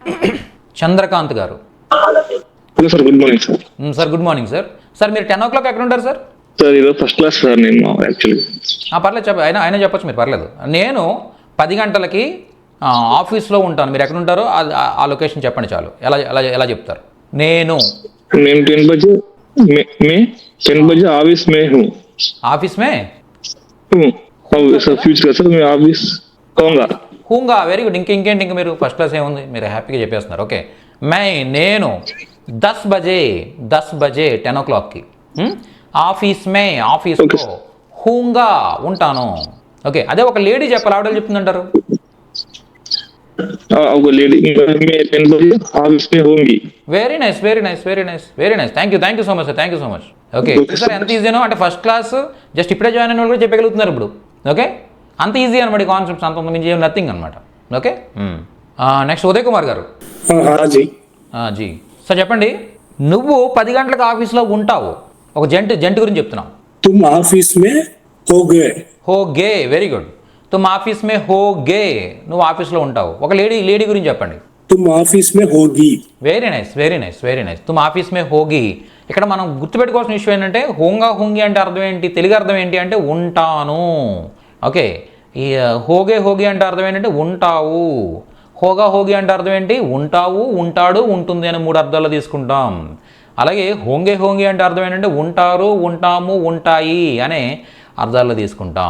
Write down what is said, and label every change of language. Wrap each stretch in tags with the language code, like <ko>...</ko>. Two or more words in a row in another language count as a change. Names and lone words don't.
<en>hello sir, good morning sir. sir good morning sir. sir</en> <te>మీరు 10 o'clock ఎక్కడ ఉంటారు సార్? సార్ ఈరోజు</te> <en>first class sir</en> <te>నేను యాక్చువల్లీ. పర్లేదు ఆయన చెప్పచ్చు, మీరు పర్లేదు. నేను 10 గంటలకి ఆఫీస్లో ఉంటాను. మీరు ఎక్కడ ఉంటారో ఆ లొకేషన్ చెప్పండి చాలు. ఎలా చెప్తారు? నేను</te> <hi>10 बजे ऑफिस में हूँ. ऑफिस में सर फ्यूचर सर मैं ऑफिस</hi> <en>హూంగా. very good.</en> <te>ఇంకేంటి ఇంకా మీరు ఫస్ట్ క్లాస్ ఏముంది, మీరు హ్యాపీగా చెప్పేస్తున్నారు. ఓకే. నేను 10 बजे 10 o'clockకి ఆఫీస్లో హూంగా ఉంటాను. ఓకే. అదే ఒక లేడీ చెప్పాలి, ఆవిడ చెప్తుందంటారు.</te> <hi>लेडी मैं 10 बजे ऑफिस में होंगी.</hi> <en>very nice. thank you so much sir. thank you so much.</en> <te>ఓకే సార్, ఎంత ఈజీనో అంటే</te> <en>first class just</en> <te>ఇప్పుడే జాయిన్ అయిన వాళ్ళు కూడా చెప్పగలుగుతున్నారు ఇప్పుడు. ఓకే, అంత ఈజీ అనమాట కాన్సెప్ట్స్, అంత మించి ఏం నథింగ్ అనమాట. ఓకే. నెక్స్ట్ ఉదయ్ కుమార్ గారు. జీ సార్ చెప్పండి. నువ్వు 10 గంటలకు ఆఫీస్లో ఉంటావు. ఒక జంట గురించి చెప్తున్నావు.</te> <hi>तुम ऑफिस में హోగే.</hi> <en>very good.</en> <hi>तुम ऑफिस में होगे.</hi> <te>నువ్వు ఆఫీస్లో ఉంటావు. ఒక లేడీ గురించి చెప్పండి.</te> <hi>तुम ऑफिस में होगी.</hi> <en>very nice.</en> <hi>तुम ऑफिस में होगी.</hi> <te>ఇక్కడ మనం గుర్తుపెట్టుకోవాల్సిన విషయం ఏంటంటే హోంగి అంటే అర్థం ఏంటి, తెలుగు అర్థం ఏంటి అంటే ఉంటాను. ఓకే. ఈ హోగే అంటే అర్థం ఏంటంటే ఉంటావు. హోగి అంటే అర్థం ఏంటి, ఉంటావు, ఉంటాడు, ఉంటుంది అని 3 అర్థాల్లో తీసుకుంటాం. అలాగే హోంగి అంటే అర్థం ఏంటంటే ఉంటారు, ఉంటాము, ఉంటాయి అనే అర్థాల్లో తీసుకుంటాం.</te>